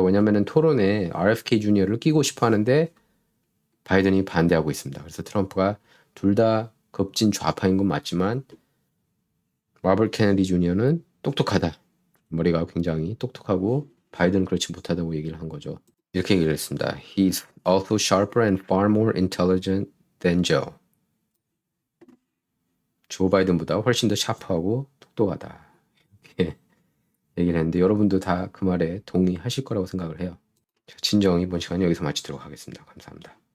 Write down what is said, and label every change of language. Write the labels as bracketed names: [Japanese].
[Korean] 왜냐하면 토론에 RFK 주니어를 끼고 싶어 하는데 바이든이 반대하고 있습니다. 그래서 트럼프가 둘 다 급진 좌파인 건 맞지만 로버트 케네디 주니어는 똑똑하다. 머리가 굉장히 똑똑하고 바이든은 그렇지 못하다고 얘기를 한 거죠. 이렇게 얘기를 했습니다. [English] He's also sharper and far more intelligent than Joe. [Korean] 조 바이든보다 훨씬 더 샤프하고 똑똑하다. 이렇게 얘기를 했는데 여러분도 다 그 말에 동의하실 거라고 생각을 해요. 진정 이번 시간 여기서 마치도록 하겠습니다. 감사합니다.